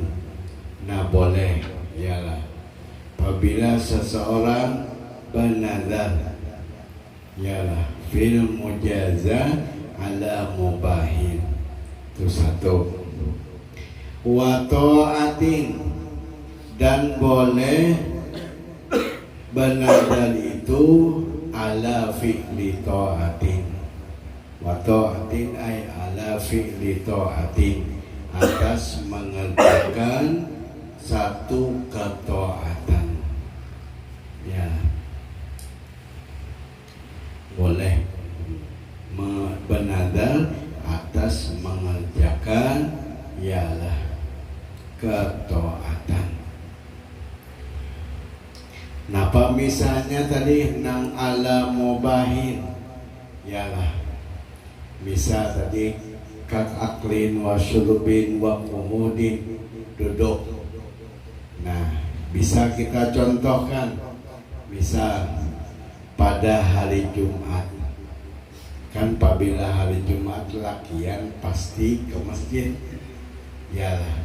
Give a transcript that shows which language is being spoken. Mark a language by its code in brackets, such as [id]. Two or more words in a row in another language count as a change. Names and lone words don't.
[id] Nah boleh yalah apabila seseorang bernazar yalah [ar] في المجازة على مباح. [id] Itu satu. [ar] وطاعة, [id] dan boleh bernazar itu [ar] على فعل طاعة. وطاعة أي على فعل طاعة, [id] atas mengerjakan satu ketaatan. Ya boleh bernazar atas mengerjakan ialah ketaatan. Napa misalnya tadi nang [ar] على مباح, [id] ialah misal tadi kak [ar] أكل وشرب وقعود, [id] duduk. Nah bisa kita contohkan, misal pada hari Jumat, kan apabila hari Jumat lakian pasti ke masjid yalah.